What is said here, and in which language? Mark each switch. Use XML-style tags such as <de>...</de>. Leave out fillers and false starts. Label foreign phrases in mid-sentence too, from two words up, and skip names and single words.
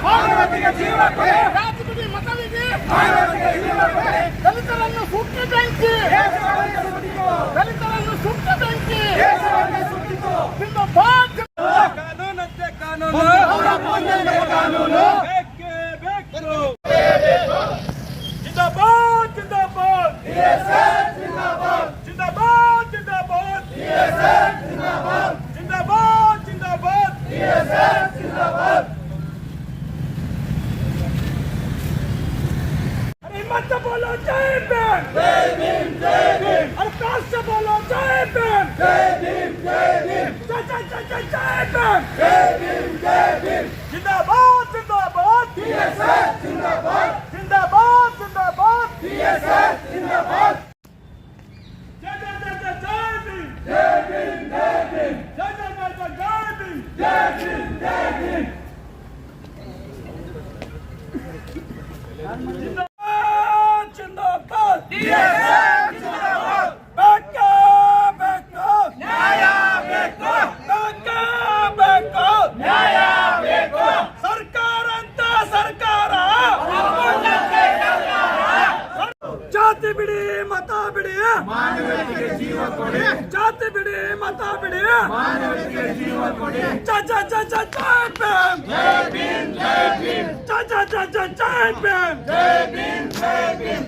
<kn>ಜಾತಿ ಬಿಡಿ ಮತ ಬಿಡಿ ದಲಿತರನ್ನು ಸುಟ್ಟ ಬೆಂಕಿ ದಲಿತರನ್ನು ಸುಟ್ಟ ಬೆಂಕಿ ಜಿಂದಾಬಾದ್ ಕಾನೂನಂತೆ ಕಾನೂನು ಬೇಕೇ ಬೇಕು</kn> <hi>जिंदाबाद जिंदाबाद जिंदाबाद जिंदाबाद जिंदाबाद जिंदाबाद जिंदाबाद अरे हिम्मत से बोलो जय भीम जय भीम जय भीम अरे काश से बोलो जय भीम जय भीम जय भीम जय जय जय जय जय भीम जय भीम जय भीम जिंदाबाद जिंदाबाद बीएसएफ जिंदाबाद जिंदाबाद जिंदाबाद बीएसएफ जिंदाबाद जय जय जय जय जय भीम जय भीम जय भीम जय जय जय जय जय भीम जय भीम जय भीम जिंदाबाद बीएसएफ जिंदाबाद</hi> <kn>ಬೇಕು ಬೇಕು ನ್ಯಾಯ ಬೇಕು ಬೇಕು ಬೇಕು ನ್ಯಾಯ ಬೇಕು ಸರ್ಕಾರ ಅಂತ ಸರ್ಕಾರ ಜಾತಿ ಬಿಡಿ ಮತ ಬಿಡಿ ಮಾನವತೆಗೆ ಜೀವ ಕೊಡಿ ಜಾತಿ ಬಿಡಿ ಮತ ಬಿಡಿ ಮಾನವತೆಗೆ ಜೀವ ಕೊಡಿ ಜೈ ಜೈ ಜೈ ಜೈ ಜೈ ಭೀಮ್ ಜೈ ಭೀಮ್ ಜೈ ಜೈ ಜೈ ಜೈ ಜೈ ಭೀಮ್ ಜೈ ಭೀಮ್ ಜೈ ಭೀಮ್</kn>